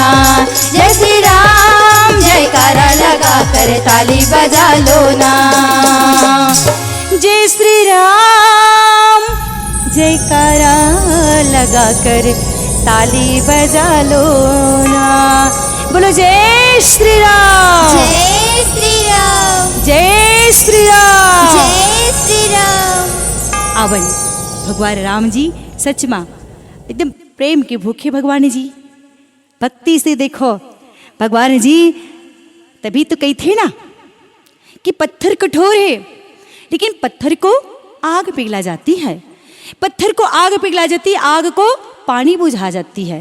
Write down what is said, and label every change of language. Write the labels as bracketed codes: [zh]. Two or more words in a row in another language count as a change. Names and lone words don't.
[hi] जय श्री राम जयकारा लगा कर ताली बजा लो ना। जय श्री राम जयकारा लगा कर ताली बजा लो ना। बोलो जय श्री राम। जय श्री राम। जय जय श्री राम। जय श्री राम। आवन भगवान राम जी सच में एकदम प्रेम के भूखे भगवान जी, भक्ति से देखो भगवान जी। तभी तो कही थे ना कि पत्थर कठोर है लेकिन पत्थर को आग पिघला जाती है, पत्थर को आग पिघला जाती है, आग को पानी बुझा जाती है।